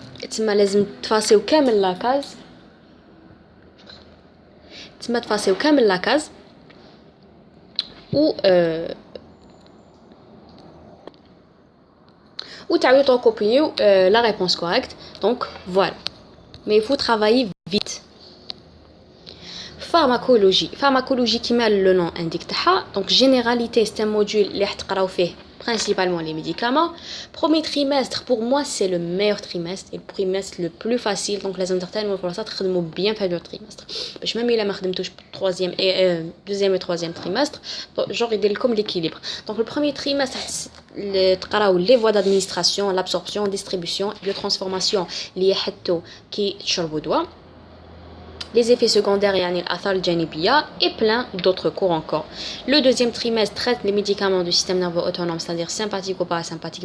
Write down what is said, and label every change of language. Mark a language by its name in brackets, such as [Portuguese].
[Arabic] تما لازم تفاسيو كامل لاكاز تفاسيو كامل لاكاز ou تعاودوا تكوبيو [French] la réponse correcte. Donc voilà, mais il faut travailler vite. Pharmacologie كما le nom indique تاعها. Donc généralité c'est un module [Arabic] اللي حتقراو فيه [French] principalement les médicaments. Premier trimestre pour moi c'est le meilleur trimestre et le trimestre le plus facile. [Arabic] Donc لازم تختاروا فرصه تخدموا bien في هذا التريمستر باش ميم الا ما خدمتوش troisième et [French] deuxième et troisième trimestre [Arabic] genre يدير لكم l'équilibre. [French] Donc le premier trimestre تقراو les voies d'administration, l'absorption, distribution, biotransformation [Arabic] اللي يحطوا كي تشربوا دواء, [French] les effets secondaires [Arabic] يعني الآثار الجانبية [French] et plein d'autres cours encore. Le deuxième trimestre traite les médicaments du système nerveux autonome, c'est-à-dire sympathique ou parasympathique.